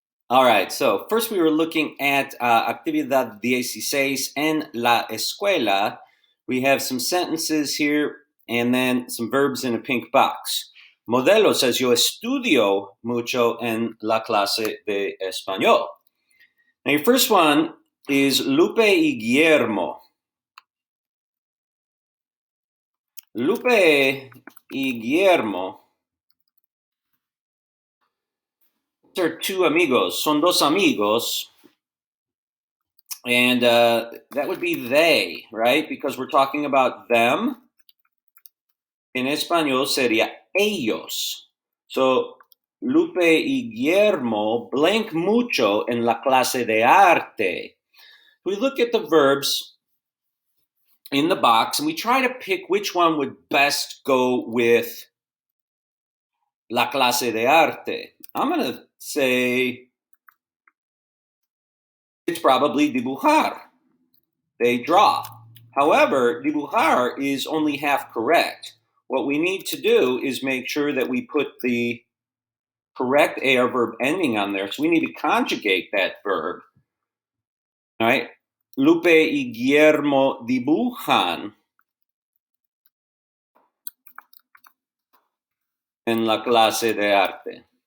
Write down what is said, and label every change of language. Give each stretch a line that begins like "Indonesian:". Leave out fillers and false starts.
English: All right, so first we were looking at actividad 16
Spanish: en la escuela.
English: We have some sentences here and then some verbs in a pink box. Modelo says,
Spanish: yo estudio mucho en la clase de español.
English: Now your first one is Lupe y Guillermo. Lupe y Guillermo are two amigos,
Spanish: son dos amigos,
English: and that would be they, right? Because we're talking about them.
Spanish: En español sería ellos. So, Lupe y Guillermo blank mucho en la clase de arte.
English: We look at the verbs in the box and we try to pick which one would best go with
Spanish: la clase de arte.
English: I'm going to say it's probably dibujar. They draw. However, dibujar is only half correct. What we need to do is make sure that we put the correct AR verb ending on there. So we need to conjugate that verb. All right.
Spanish: Lupe y Guillermo dibujan en la clase de arte.